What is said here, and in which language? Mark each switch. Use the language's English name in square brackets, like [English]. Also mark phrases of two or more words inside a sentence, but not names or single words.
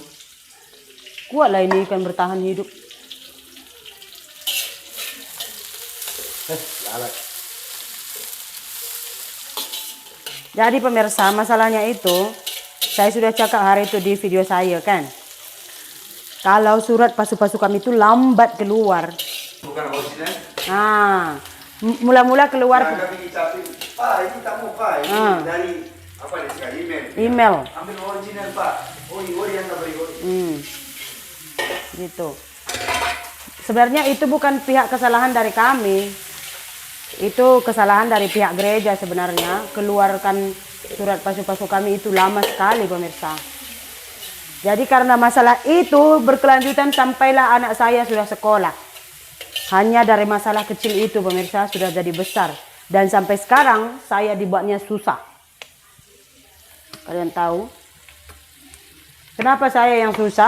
[Indonesian] Kuatlah ini ikan bertahan hidup. Lalat. Jadi pemirsa, masalahnya itu saya sudah cakap hari itu di video saya kan. Kalau surat pasu-pasu kami itu lambat keluar. Bukan original? Mula-mula keluar Nah, kami capin. Pak, ini tak mau Pak. Ini dari apa nih sekarang? email. Ambil original Pak. Ori yang tak beri ori. Gitu. Sebenarnya itu bukan pihak kesalahan dari kami. Itu kesalahan dari pihak gereja sebenarnya. Keluarkan surat pasu-pasu kami itu lama sekali pemirsa. Jadi karena masalah itu berkelanjutan sampailah anak saya sudah sekolah. Hanya dari masalah kecil itu pemirsa sudah jadi besar. Dan sampai sekarang saya dibuatnya susah. Kalian tahu? Kenapa saya yang susah?